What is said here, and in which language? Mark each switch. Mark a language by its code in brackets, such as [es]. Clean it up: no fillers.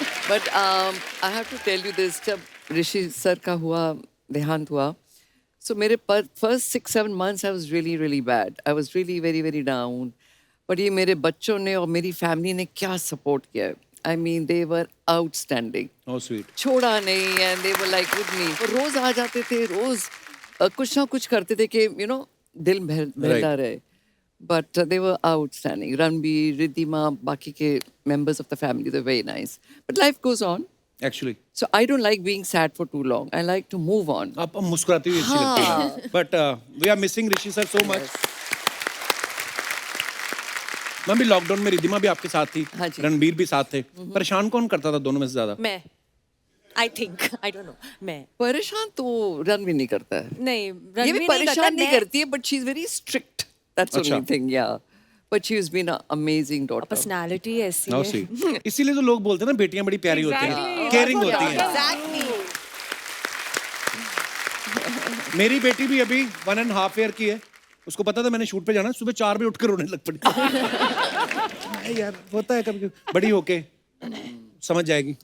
[en] but I have to tell you this, [hi] जब ऋषि sir का हुआ, देहांत हुआ, [en] so [hi] मेरे [en] First 6-7 months I was really bad. I was really very down. [hi] But ये मेरे बच्चों ने और मेरी फैमिली ने क्या सपोर्ट किया है। [en] I mean they were outstanding. oh sweet. [hi] छोड़ा नहीं, [en] and they were like with me. [hi] रोज आ जाते थे, रोज कुछ ना कुछ करते थे कि [en] you know [hi] दिल बहलता रहे. [en] But they were outstanding. Ranbir, Riddhima, [hi] बाकी के [en] members of the family, they're very nice. But life goes on. Actually. So I don't like being sad for too long. I like to move on. [hi] आप मुस्कुराती हुई अच्छी लगती है। [en] But we are missing Rishi sir so much. [hi] मैं भी lockdown में, रिद्धिमा भी आपके साथ थी, हाँ जी। रणबीर भी साथ थे। परेशान कौन करता था दोनों में से ज्यादा? [en] मैं, I think, I don't know, मैं [hi] परेशान तो रणवीर नहीं करता है। नहीं, ये भी परेशान नहीं करती है, [en] but she's very strict. That's the only thing, yeah. But she has been an amazing daughter. [hi] Personality ऐसी [en] Now [hi] है। [en] see. [hi] इसीलिए तो लोग बोलते हैं ना बेटियां बड़ी प्यारी होती हैं, [en] Exactly. [hi] केयरिंग होती हैं। [en] Exactly. [hi] मेरी बेटी भी अभी 1.5 ईयर की है। उसको पता था मैंने शूट पे जाना, सुबह 4 बजे उठ कर रोने लग पड़ी। नहीं यार, होता है कभी, बड़ी होके समझ जाएगी।